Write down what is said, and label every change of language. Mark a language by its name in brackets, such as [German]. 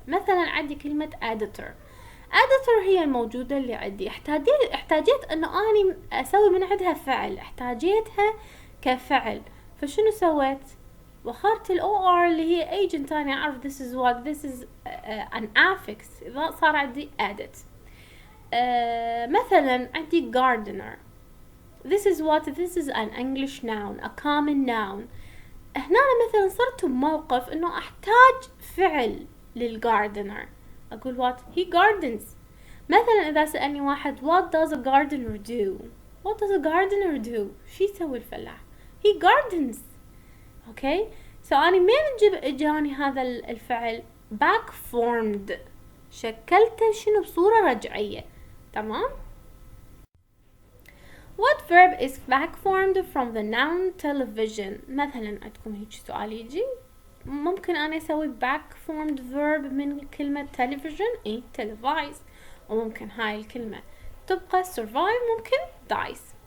[Arabic] مثلا عندي كلمة editor. editor هي الموجودة اللي عندي. احتاجيت أنه أنا أسوي من عندها فعل. احتاجيتها كفعل. فشنو سويت؟ وخرت ال OR اللي هي agent. أنا أعرف [English] this is what this is an affix. [Arabic] إذا صار عندي edit. مثلا عندي gardener. [English] This is what this is an English noun, a common noun. [Arabic] هنا مثلا صرت بموقف إنه أحتاج فعل للgardener. [English] أقول what? He gardens. [Arabic] مثلا إذا سألني واحد [English] what does a gardener do? What does a gardener do? [Arabic] شي يسوي الفلاح؟ [English] He gardens. [Arabic] اوكي سو اني من اجاني هذا الفعل backformed شكلته شنو بصورة رجعية، تمام؟ [English] What verb is backformed from the noun television؟ [Arabic] مثلا عندكم هيك سؤال يجي ممكن انا اسوي [English] backformed verb [Arabic] من كلمة television اي televise وممكن هاي الكلمة تبقى survive ممكن dies.